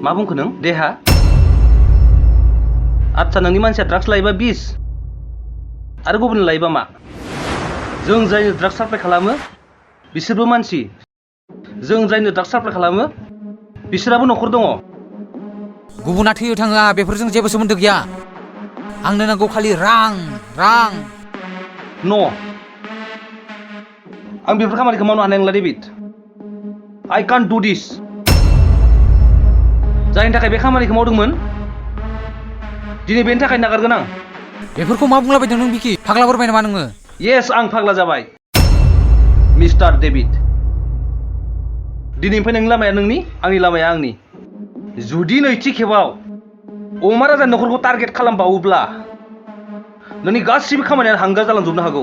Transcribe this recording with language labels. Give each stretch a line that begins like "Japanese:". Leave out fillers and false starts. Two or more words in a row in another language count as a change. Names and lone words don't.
Bodo: मा बुंखो नों देहा आदसा नोंनि मानसिया ड्राग्स लायोबा बिस आरो गुबुन लायोबा मा जों जायनो ड्राग्स साप्लाइ खालामो बिसोरबो मानसि जों जायनो ड्राग्स साप्लाइ खालामो बिसोराबो न'खर दङ गुबुना थैयो थाङा बेफोरजों जेबो सोमोन्दो गैया आंनो नांगौ खालि रां न' आं बेफोर खामानिखौ मावनो हानाय नंला डेभिड
English: I can't do this
Bodo: जायनि थाखाय बे खामानिखौ मावदोंमोन दिनै बेनि थाखाय नागारगोन आं बेफोरखौ मा बुंलाबायदों नों बिखि फाग्ला बोरबाय नामा नोङो येस आं फाग्ला जाबाय मिस्टार डेभिड दिनैनिफ्राय नोंनि लामाया नोंनि आंनि लामाया आंनि जुदि नैथि खेबाव अमा राजानि न'खरखौ टारगेट खालामबावोब्ला नोंनि गासिबो खामानियानो हांगार जालांजोबनो हागौ